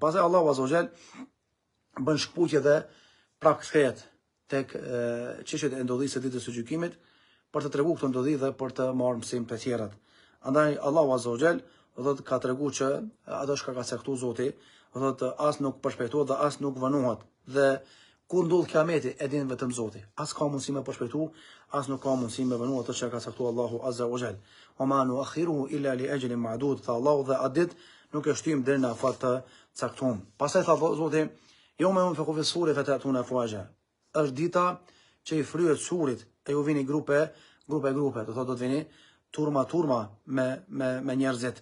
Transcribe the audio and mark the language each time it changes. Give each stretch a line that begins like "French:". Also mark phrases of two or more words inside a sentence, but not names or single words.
Albanian: Pastaj Allahu
Arabic: عز وجل
Albanian: bën shkputje dhe prap kthehet tek çështjet e ndodhisë së ditës së gjykimit për të treguar këtë ndodhi dhe për të marrë mësim të tjerat. Andaj Allahu
Arabic: عز وجل
Albanian: do të ka treguar që ato që ka caktuar Zoti, do thotë as nuk përshpejtohet dhe as nuk vënohet. Dhe kur ndodh kiameti e din vetëm Zoti. As ka mundësi me përshpejtu, as nuk ka mundësi me vënu ato që ka caktuar Allahu
Arabic: عز وجل. وما نؤخره إلا لأجل معدود.
Albanian: Tha Allahu dhe atë ditë nuk e shtym deri në afat të caktuar. Pastaj tha Zoti,
Arabic: يوم ينفخ في الصور فتأتون أفواجا.
Albanian: Është dita që i fryhet surit e ju vini grupe, do thotë do të vini turma me njerëzit.